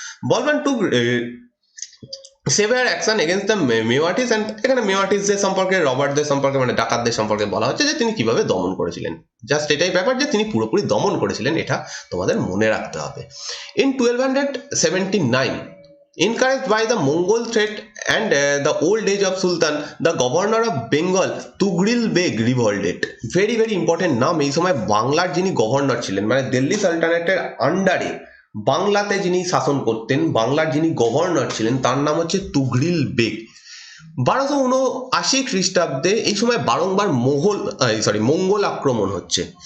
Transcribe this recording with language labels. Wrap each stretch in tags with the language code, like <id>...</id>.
<en>Balban took severe action against the Mewatis,</en> <bn>and এখানে মেওয়াটিসদের সম্পর্কে, রবার্টদের সম্পর্কে, মানে ডাকাতদের সম্পর্কে বলা হচ্ছে যে তিনি কিভাবে দমন করেছিলেন। জাস্ট এটাই ব্যাপার যে তিনি পুরোপুরি দমন করেছিলেন, এটা তোমাদের মনে রাখতে হবে।</bn> <en>In 1279, encouraged by the Mongol threat and the old age of Sultan, the governor of Bengal Tughril Beg revolted. Very very important নাম।</en> <bn>এই সময় বাংলার যিনি গভর্নর ছিলেন, মানে দিল্লি সালতানাতের আন্ডারে বাংলাতে যিনি শাসন করতেন, বাংলার যিনি গভর্নর ছিলেন, তার নাম হচ্ছে তুঘরিল বেগ। 1279 খ্রিস্টাব্দে এই সময় বারংবার মঙ্গল আক্রমণ হচ্ছে।</bn>